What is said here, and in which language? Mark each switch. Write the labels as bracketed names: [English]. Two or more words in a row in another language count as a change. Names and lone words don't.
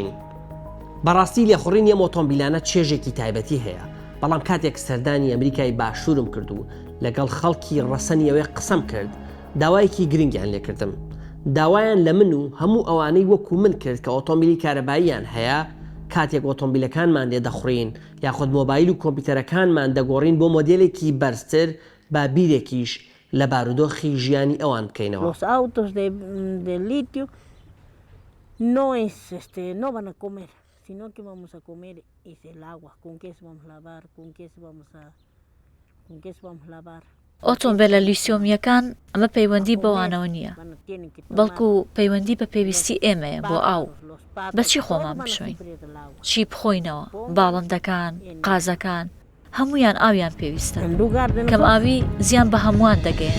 [Central Kurdish] بەڕاستی لێخوڕین ئەم ئۆتۆمبیلانە چێژێکی تایبەتی هەیە، بەڵام کاتێک سەردانی ئەمریکای باشوورم کرد و لەگەڵ خەڵکی ڕەسەنیەوەی قسەم کرد داوایەکی گرنگیان لێکردم. داوایان لە من و هەموو ئەوانەی وەکو من کرد کە ئۆتۆمبیلی کارەباییان هەیە کاتێک ئۆتۆمبیلەکانمان لێ دەخڕین یاخود مۆبایل و کۆمپیوتەرەکانمان دەگۆڕین بۆ مۆدێلێکی بەرزتر با بیرێکیش لە بارودۆخی ژیانی ئەوان بکەینەوە. [Spanish] Los autos de litio no van a comer, sino que vamos a comer es el agua, con qué se vamos a lavar, con qué se vamos a lavar. [Central Kurdish] ئۆتۆمبیلە لیسیۆمیەکان ئەمە پەیوەندی بەوانەوە نییە، بەڵکو پەیوەندی بە پێویستی ئێمەیە بۆ ئاو. بەچی خۆمان بشوین؟ چی بخۆینەوە؟ باڵندەکان، قازەکان، هەمویان ئاویان پێویستە. کەم ئاوی زیان بە هەمووان دەگەێن.